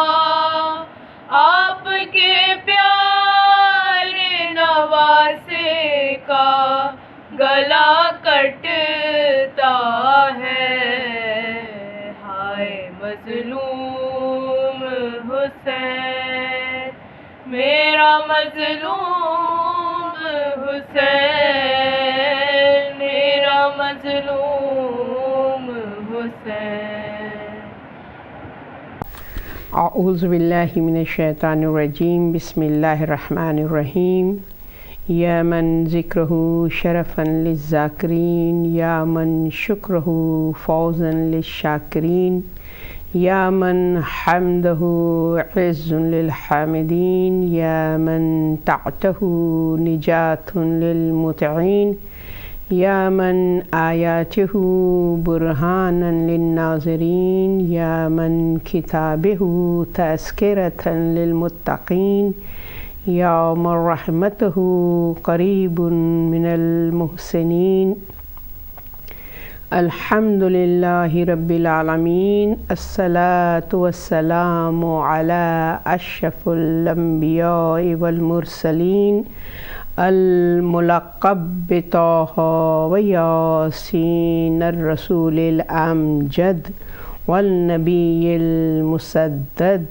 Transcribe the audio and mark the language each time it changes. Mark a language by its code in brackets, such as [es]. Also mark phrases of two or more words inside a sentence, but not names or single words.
[ur] آپ کے پیارے نواسے کا گلا کٹتا ہے، ہائے مظلوم حسین، میرا مظلوم حسین، میرا مظلوم حسین۔ [ar] اعوذ باللہ من الشیطان الرجیم، بسم اللہ الرحمن الرحیم، یا من ذکرہ شرفا للذاکرین، یا من شکرہ فوزا للشاکرین، یا من حمدہ عز للحامدین، یا من طاعتہ نجات للمطیعین، یا من آیاتہ برہانا للناظرین، یا من کتابہ تذکرۃ للمتقین، یا من رحمتہ قریب من المحسنین، الحمد للہ رب العالمین، الصلاة والسلام علی اشرف الانبیاء والمرسلین، الملقب بطہ و یاسین الرسول الامجد والنبی المسدد،